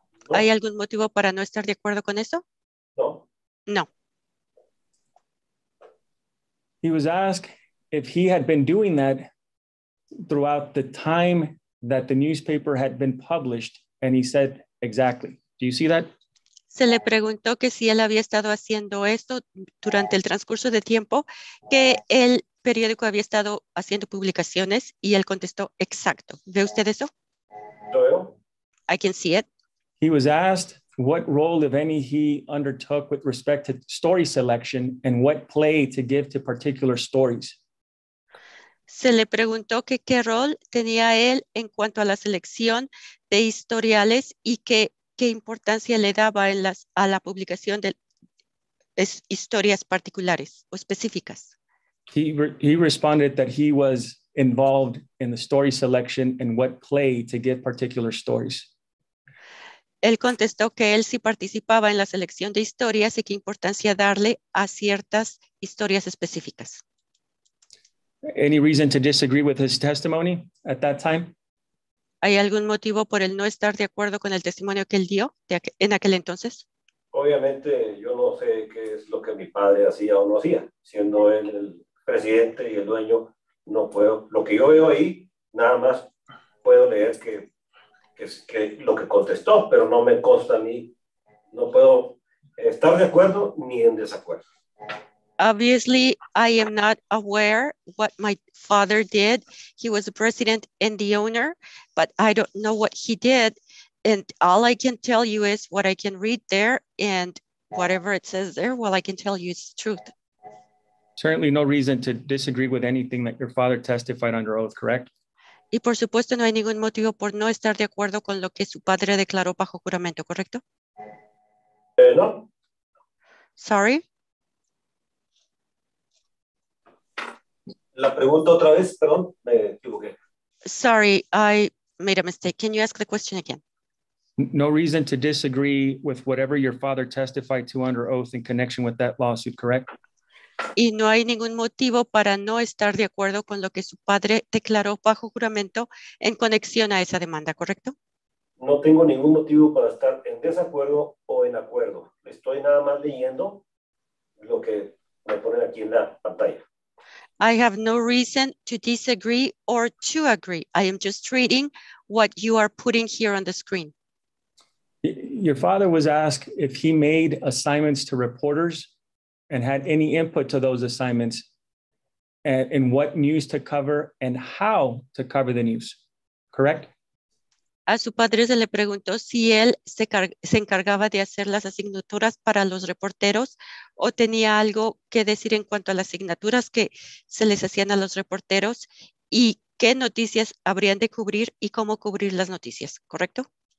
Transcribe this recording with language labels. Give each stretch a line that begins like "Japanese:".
Spanish: No. ¿Hay algún motivo para no estar de acuerdo con eso? No. No.
English: He was asked if he had been doing that throughout the time that the newspaper had been published, and he said, exactly. Do you see that?
Spanish: Se le preguntó que si él había estado haciendo esto durante el transcurso de tiempo que el periódico había estado haciendo publicaciones y él contestó, exacto. ¿Ve usted eso? Lo veo.
English: I can see it. He was asked what role, if any, he undertook with respect to story selection and what play to give to particular stories.
Spanish: Se le preguntó que qué rol tenía él en cuanto a la selección de historiales y qué importancia le daba a la publicación de historias particulares o específicas.
English: He responded that he was involved in the story selection and what play to give particular stories.
Spanish: Él contestó que él sí participaba en la selección de historias y qué importancia darle a ciertas historias específicas.
English: Any reason to disagree with his testimony at that time?
Spanish: ¿Hay algún motivo por el no estar de acuerdo con el testimonio que él dio en aquel entonces? Obviamente yo no sé qué es lo que mi padre hacía o no hacía. Siendo él el presidente y el dueño, no puedo. Lo que yo veo ahí, nada más puedo leer que lo que contestó, pero no me consta a mí. No puedo estar de acuerdo ni en desacuerdo.
English: Obviously, I am not aware what my father did. He was the president and the owner, but I don't know what he did. And all I can tell you is what I can read there, and whatever it says there, well, I can tell you it's truth. Certainly no reason to disagree with anything that your father testified under oath, correct?
Spanish: Y por supuesto, no hay ningún motivo por no estar de acuerdo con lo que su padre declaró bajo juramento, ¿correcto? No.
English: Sorry.
Spanish: La pregunta otra vez, perdón, me equivoqué.
English: Sorry, I made a mistake. Can you ask the question again? No reason to disagree with whatever your father testified to under oath in connection with that lawsuit, correct? Y no hay ningún motivo para no estar de acuerdo con lo que su padre declaró bajo juramento en conexión a esa demanda, ¿correcto?
Spanish: No tengo ningún motivo para estar en desacuerdo o en acuerdo. Estoy nada más leyendo lo que me ponen aquí en la pantalla.
English: I have no reason to disagree or to agree. I am just reading what you are putting here on the screen. Your father was asked if he made assignments to reporters and had any input to those assignments and what news to cover and how to cover the news, correct?
Spanish: A su padre se le preguntó si él se encargaba de hacer las asignaturas para los reporteros o tenía algo que decir en cuanto a las asignaturas que se les hacían a los reporteros y qué noticias habrían de cubrir y cómo cubrir las noticias, ¿correcto?